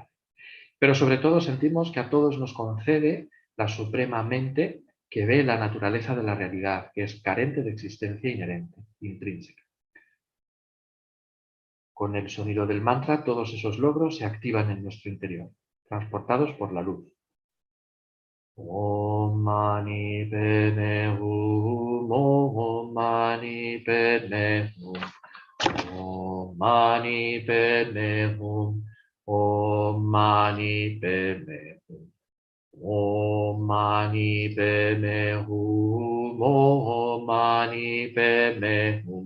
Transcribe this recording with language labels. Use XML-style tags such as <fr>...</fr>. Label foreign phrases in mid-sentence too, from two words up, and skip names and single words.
<es>Pero sobre todo sentimos que a todos nos concede la suprema mente que ve la naturaleza de la realidad, que es carente de existencia inherente, intrínseca. Con el sonido del mantra, todos esos logros se activan en nuestro interior, transportados por la luz.</es> <sa>ॐ मणि पद्मे हूँ ॐ मणि पद्मे हूँ ॐ मणि पद्मे हूँ ॐ मणि पद्मे हूँ ॐ मणि पद्मे हूँ ॐ मणि पद्मे हूँ,</sa>